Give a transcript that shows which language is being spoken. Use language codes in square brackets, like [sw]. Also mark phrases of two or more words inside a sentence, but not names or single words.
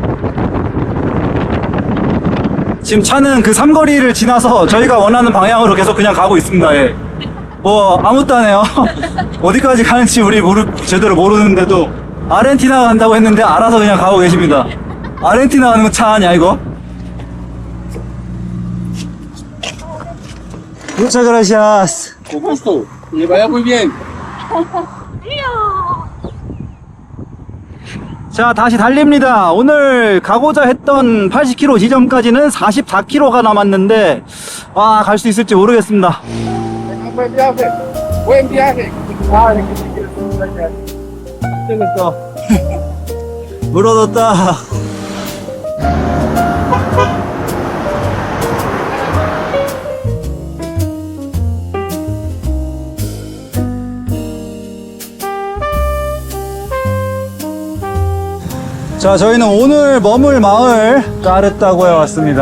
[ko] 지금 차는 그 삼거리를 지나서 저희가 원하는 방향으로 계속 그냥 가고 있습니다. 예. 뭐 아무것도 안 해요. 어디까지 가는지 우리 제대로 모르는데도 아르헨티나 간다고 했는데 알아서 그냥 가고 계십니다. 아르헨티나 가는 거 차 아니야 이거? [es] Muchas gracias. Con gusto. Que vaya muy bien. [ko] 자, 다시 달립니다. 오늘 가고자 했던 80km 지점까지는 44km가 남았는데 갈 수 있을지 모르겠습니다. [es] Tenga buen viaje. Buen viaje. Padre, que te quiero mucho. [ko] 물어뒀다. 자, 저희는 오늘 머물 마을 까르타고에 왔습니다.